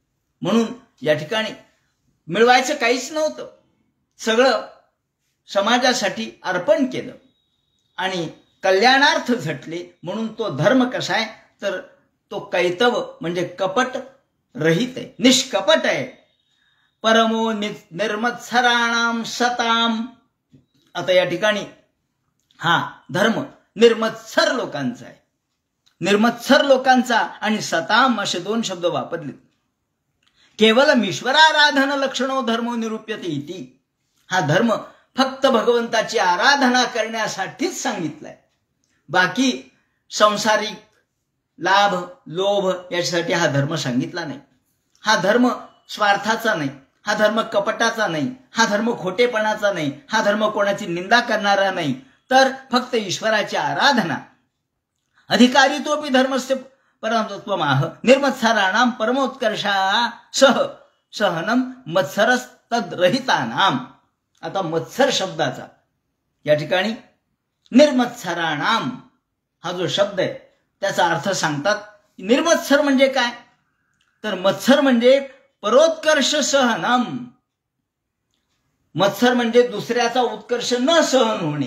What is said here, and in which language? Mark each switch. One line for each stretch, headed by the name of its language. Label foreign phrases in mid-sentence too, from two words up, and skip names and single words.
Marathi: म्हणून या ठिकाणी मिळवायचं काहीच नव्हतं, सगळं समाजासाठी अर्पण केलं आणि कल्याणार्थ झटले. म्हणून तो धर्म कसा आहे तर तो कैतव म्हणजे कपट रहित आहे, निष्कपट आहे.
Sanskrit: परमो निर्मत्सराणाम सताम.
Marathi: आता या ठिकाणी हा धर्म निर्मत्सर लोकांचा आहे, निर्मत्सर लोकांचा आणि सताम असे 2 शब्द वापरले.
Sanskrit: केवलम ईश्वराराधन लक्षणो धर्मो निरूप्यते इति.
Marathi: हा धर्म फक्त भगवंताची आराधना करण्यासाठीच सांगितलाय, बाकी संसारिक लाभ लोभ याच्यासाठी हा धर्म सांगितला नाही. हा धर्म स्वार्थाचा नाही, हा धर्म कपटाचा नाही, हा धर्म खोटेपणाचा नाही, हा धर्म कोणाची निंदा करणारा नाही, तर फक्त ईश्वराची आराधना.
Sanskrit: अधिकारी तोपी धर्मस्य परमत्वमाह निर्मत्सराणाम परमोत्कर्षा सहनम मत्सरस्तद्रहितानाम.
Marathi: आता मत्सर शब्दाचा या ठिकाणी निर्मत्सराणाम हा जो शब्द आहे त्याचा अर्थ सांगतात. निर्मत्सर म्हणजे काय तर मत्सर म्हणजे
Sanskrit: परोत्कर्ष सहनम.
Marathi: मत्सर म्हणजे दुसऱ्याचा उत्कर्ष न सहन होणे.